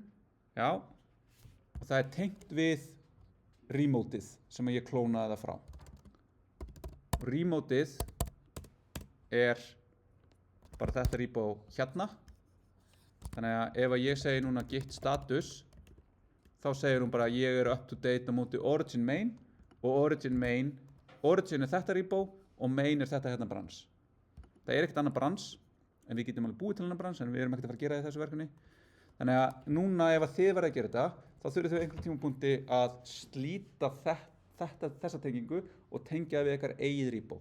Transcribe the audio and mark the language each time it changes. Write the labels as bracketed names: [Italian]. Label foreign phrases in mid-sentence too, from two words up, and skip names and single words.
[Icelandic] já, og það er tengt við remoteið sem ég klónaði það frá. Og remoteið er bara þetta repo hérna. Þannig að ef ég segi núna [English] git status [Icelandic] þá segir hún bara að ég er [English] up to date [Icelandic] á móti [English] origin main [Icelandic] og origin er þetta repo og main er þetta hérna branch. Það er ekkert annað branch en við getum alveg búið til hennar branch en við erum ekkert að fara að gera það í þessu verkefni. Þannig að núna ef að þið verða að gera þetta, þá þurfið þau einhvern tímapunkti að slíta þessa tengingu og tengja við ykkar eigið repo.